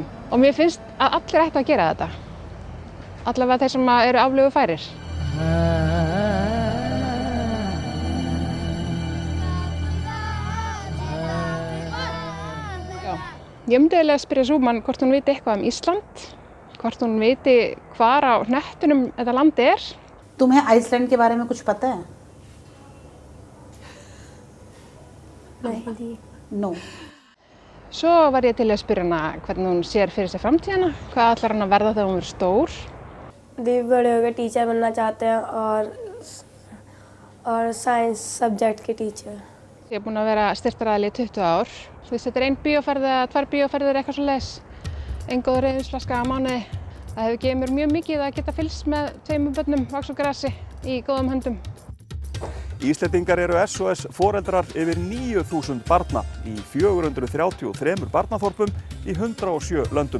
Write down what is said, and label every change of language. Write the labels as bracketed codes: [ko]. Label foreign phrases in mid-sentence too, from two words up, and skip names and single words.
[is] Og mér finnst að allir ættu að gera þetta. Allavega þeir sem eru aflögufærir. Ég myndi eiginlega spyrja Súman hvort hún viti eitthvað Ísland, hvort hún viti hvar á hnettunum þetta land er. [hi] तुम्हें आइसलैंड के बारे में कुछ पता है? नहीं. No. [is] Svo var ég til að spyrja hana hvernig hún sér fyrir sér framtíðina, hvað ætlar hann að verða þegar hún verður stór. [hi] दी बड़े होकर टीचर बनना चाहते हैं और [en] science subject [hi] के टीचर. [is] Ég er búin að vera styrktaraðili í 20 ár. Þetta er 1 bíóferð eða 2 bíóferðir eitthvað svoleiðis. Ein góð rauðvínsflaska á mánuði. Það hefur gefið mér mjög mikið að geta fylgst með 2 börnum vaxa úr grasi í góðum höndum. Íslendingar eru SOS foreldrar yfir 9.000 barna í 433 barnaþorpum í 107 löndum.